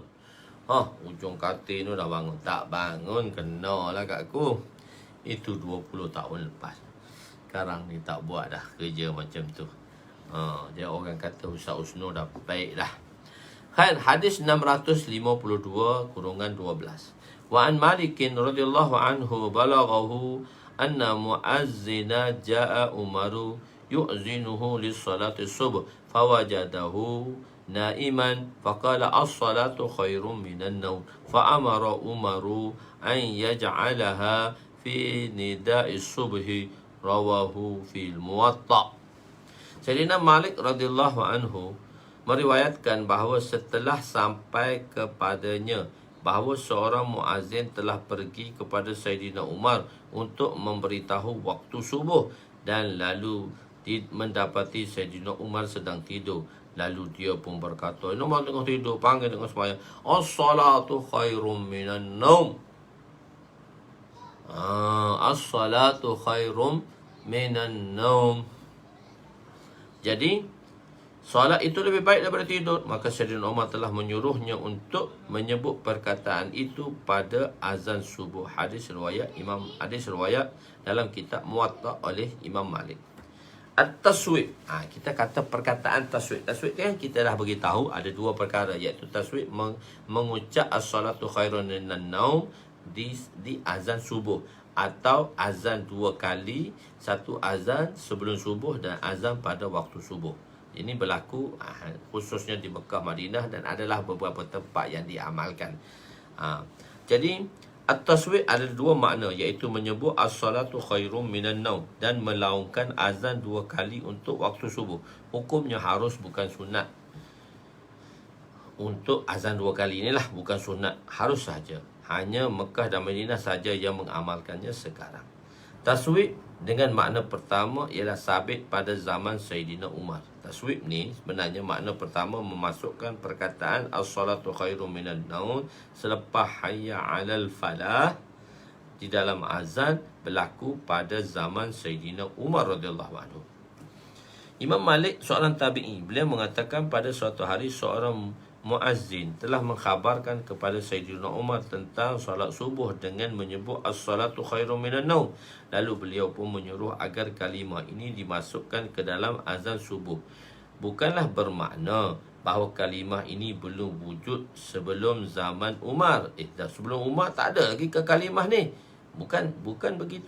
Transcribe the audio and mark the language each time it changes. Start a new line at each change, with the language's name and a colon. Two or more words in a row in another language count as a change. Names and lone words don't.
Malay: Ujung katil tu dah bangun. Tak bangun, kena lah kat aku. Itu 20 tahun lepas. Sekarang ni tak buat dah kerja macam tu. Dia orang kata Ustaz Usno dah baik dah. Khair, hadis 652 kurungan 12.
Arabic: وعن مالك رضي الله عنه بلغه أن المؤذن جاء عمر يؤذنه للصلاة صبح فوجده نائما فقال الصلاة خير من النوم فأمر عمر أن يجعلها في نداء الصبح رواه في الموطأ.
Malay: Sayyidina Malik
Arabic: رضي الله عنه
Malay: meriwayatkan bahawa setelah sampai kepadanya bahawa seorang muazzin telah pergi kepada Sayyidina Umar untuk memberitahu waktu subuh dan lalu mendapati Sayyidina Umar sedang tidur. Lalu dia pun berkata, ini Umar tengah tidur, panggil dengan sembahyang,
Arabic: الصلاة خير من النوم. الصلاة خير من النوم.
Malay: Jadi solat itu lebih baik daripada tidur. Maka Sayyidina Umar telah menyuruhnya untuk menyebut perkataan itu pada azan subuh. Hadis riwayat dalam kitab Muwatta oleh Imam Malik. At-taswib. Kita kata perkataan taswib. Taswib kan kita dah beritahu ada dua perkara, iaitu taswib mengucap
Arabic: الصلاة خير من النوم
Malay: di azan subuh, atau azan dua kali, satu azan sebelum subuh dan azan pada waktu subuh. Ini berlaku khususnya di Mekah, Madinah, dan adalah beberapa tempat yang diamalkan. Jadi at-taswib ada dua makna, iaitu menyebut
Arabic: الصلاة خير من النوم
Malay: dan melaungkan azan dua kali untuk waktu subuh. Hukumnya harus, bukan sunat. Untuk azan dua kali inilah bukan sunat, harus saja. Hanya Mekah dan Madinah saja yang mengamalkannya sekarang. Taswib dengan makna pertama ialah sabit pada zaman Sayyidina Umar. Taswib ni sebenarnya makna pertama memasukkan perkataan
Arabic: الصلاة خير من النوم
Malay: selepas
Arabic: حي على الفلاح
Malay: di dalam azan berlaku pada zaman Sayyidina Umar
Arabic: رضي الله عنه.
Malay: Imam Malik seorang tabi'i, beliau mengatakan pada suatu hari seorang muazzin telah mengkhabarkan kepada Sayyidina Umar tentang solat subuh dengan menyebut
Arabic: الصلاة خير من النوم.
Malay: Lalu beliau pun menyuruh agar kalimah ini dimasukkan ke dalam azan subuh. Bukanlah bermakna bahawa kalimah ini belum wujud sebelum zaman Umar. Sebelum Umar tak ada lagi ke kalimah ni. Bukan begitu.